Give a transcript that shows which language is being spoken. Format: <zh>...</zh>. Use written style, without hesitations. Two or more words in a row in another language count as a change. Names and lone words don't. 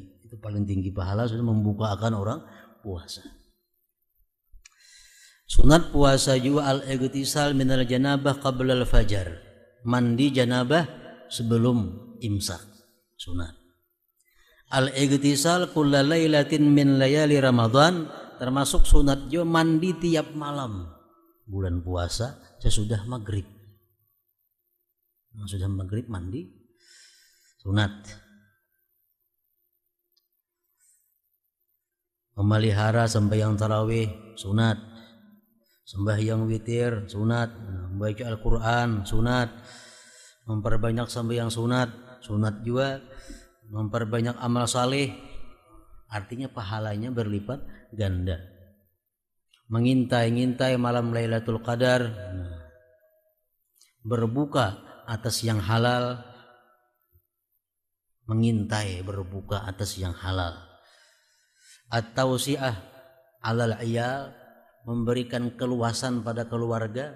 <id>Itu paling tinggi pahala sudah membukakan orang puasa. Sunat puasa juga</id> <ar>al-igtisal minal janabah qabla al-fajar.</ar> <id>Mandi janabah sebelum imsak.</id> <ar>Sunat. Al-igtisal kulla lailatin min layali Ramadan,</ar> <id>termasuk sunat juga mandi tiap malam bulan puasa sesudah maghrib. Sudah maghrib mandi sunat. Memelihara sembahyang tarawih sunat. Sembahyang witir sunat, membaca Al-Quran sunat, memperbanyak sembahyang sunat juga, memperbanyak amal saleh, artinya pahalanya berlipat ganda. Mengintai-ngintai malam Lailatul Qadar, berbuka atas yang halal, mengintai berbuka atas yang halal.</id> <ar>At-tausi'ah alal iyal,</ar> <id>memberikan keluasan pada keluarga.</id>